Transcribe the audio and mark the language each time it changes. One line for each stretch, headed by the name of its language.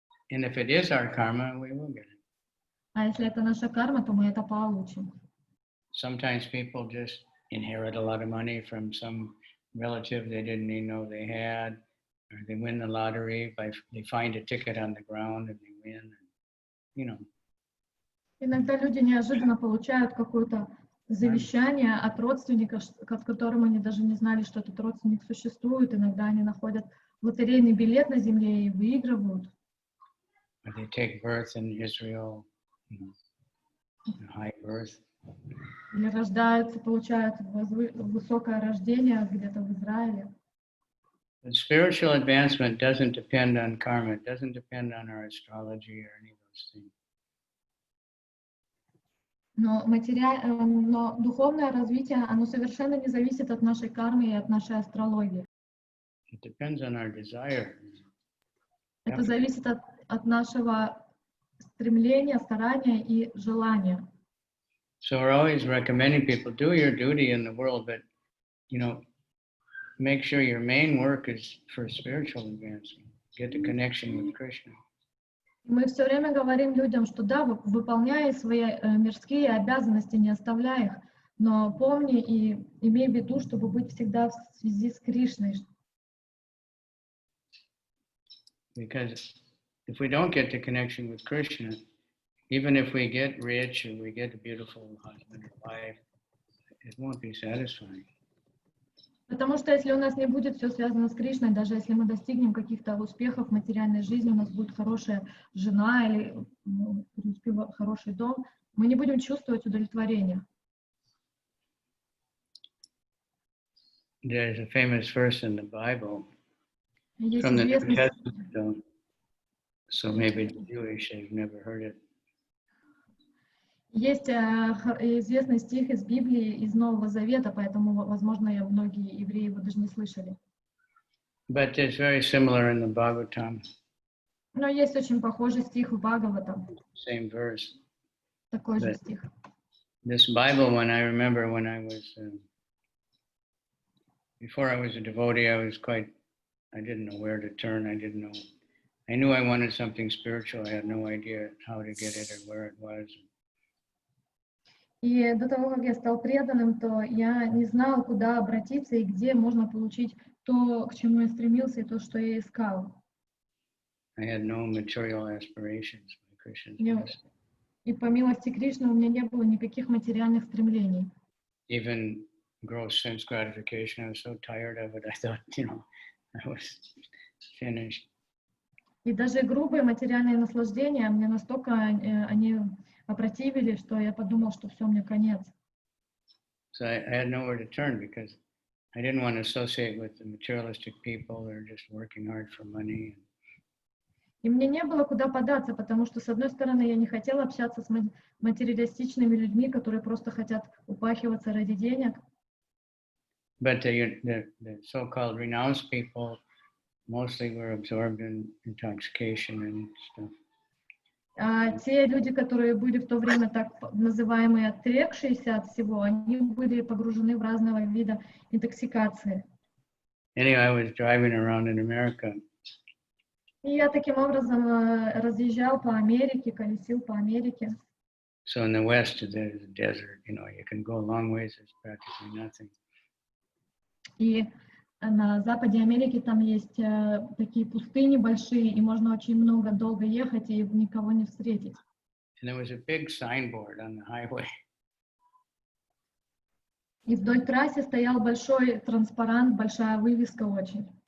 English: And if it is our karma, we will get it.
Russian: А если это наша карма, то мы это получим.
English: Sometimes people just inherit a lot of money from some relative they didn't even know they had, or they win the lottery, they find a ticket on the ground and they win, you know.
Russian: Иногда люди неожиданно получают какое-то завещание от родственника, от которого они даже не знали, что этот родственник существует. Иногда они находят лотерейный билет на земле и выигрывают.
English: Or they take birth in Israel, you know, high birth.
Russian: Или рождаются, получают высокое рождение где-то в Израиле.
English: But spiritual advancement doesn't depend on karma. It doesn't depend on our astrology or any of those things.
Russian: Но духовное развитие, оно совершенно не зависит от нашей кармы и от нашей астрологии.
English: It depends on our desire.
Russian: Это зависит от нашего стремления, старания и желания.
English: So we're always recommending people do your duty in the world, but you know, make sure your main work is for spiritual advancement. Get the connection with Krishna.
Russian: Мы все время говорим людям, что да, выполняй свои мирские обязанности, не оставляй их, но помни и имей в виду, чтобы быть всегда в связи с Кришной.
English: Because if we don't get the connection with Krishna, even if we get rich or we get a beautiful husband or wife, it won't be satisfying.
Russian: Потому что если у нас не будет все связано с Кришной, даже если мы достигнем каких-то успехов в материальной жизни, у нас будет хорошая жена или хороший дом, мы не будем чувствовать удовлетворения.
English: There's a famous verse in the Bible
Russian: Есть
English: from the New
Russian: известный,
English: Testament, so maybe the Jewish have never heard it.
Russian: есть известный стих из Библии, из Нового Завета, поэтому, возможно, многие евреи его даже не слышали.
English: But it's very similar in the Bhagavatam,
Russian: Но есть очень похожий стих в Бхагаватам,
English: same verse.
Russian: такой же
English: But
Russian: стих.
English: this Bible one, I remember when I was, before I was a devotee, I didn't know where to turn. I knew I wanted something spiritual. I had no idea how to get it or where it was.
Russian: И до того, как я стал преданным, то я не знал, куда обратиться и где можно получить то, к чему я стремился, и то, что я искал.
English: I had no material aspirations by Krishna's
Russian: Я-
English: mercy.
Russian: И по милости Кришны у меня не было никаких материальных стремлений.
English: Even gross sense gratification, I was so tired of it. I thought, I was finished.
Russian: И даже грубые материальные наслаждения мне настолько они опротивили, что я подумал, что все, мне конец.
English: So I had nowhere to turn because I didn't want to associate with the materialistic people that are just working hard for money.
Russian: И мне не было куда податься, потому что, с одной стороны, я не хотела общаться с материалистичными людьми, которые просто хотят упахиваться ради денег.
English: But the so-called renounced people mostly were absorbed in intoxication and stuff.
Russian: А те люди, которые были в то время так называемые отрекшиеся от всего, они были погружены в разного вида интоксикации.
English: Anyway, I was driving around in America.
Russian: И я таким образом разъезжал по Америке, колесил по Америке.
English: So in the West, there's a desert. You can go a long ways. It's practically nothing.
Russian: И на западе Америки там есть такие пустыни большие, и можно очень долго ехать и никого не встретить.
English: And there was a big signboard on the highway.
Russian: И вдоль трассы стоял большой транспарант, большая вывеска очень.